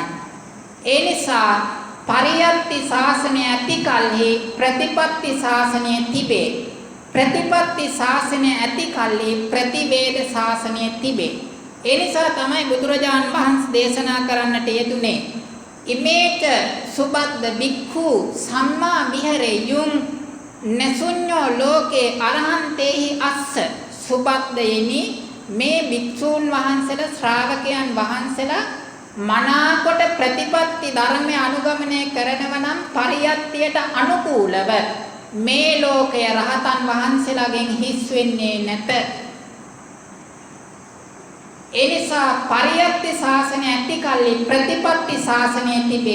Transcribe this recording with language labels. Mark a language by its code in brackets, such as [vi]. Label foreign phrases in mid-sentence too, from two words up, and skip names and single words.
[si] ඒ නිසා පරියත්ති ශාසනය ඇති කල්හි ප්‍රතිපත්ති ශාසනය තිබේ. ප්‍රතිපත්ති ශාසනය ඇති කල්හි ප්‍රතිවේද ශාසනය තිබේ. ඒ නිසා තමයි බුදුරජාන් වහන්සේ දේශනා කරන්නට යෙදුනේ [pi] ඉමේච සුබද්ද බික්ඛු සම්මා විහෙරෙයුං නසුඤ්ඤෝ ලෝකේ අරහන්තේහි අස්ස. [si] සුබද්දයනි මේ භික්ෂූන් වහන්සේලා ශ්‍රාවකයන් වහන්සේලා මනාකොට ප්‍රතිපත්ති ධර්මය අනුගමනය කරනව නම් පරියත්තියට අනුකූලව මේ ලෝකය රහතන් වහන්සේලාගෙන් හිස් වෙන්නේ නැත. ඒ නිසා පරියත්ති ශාසනය ඇති කල්හි ප්‍රතිපත්ති ශාසනය තිබේ.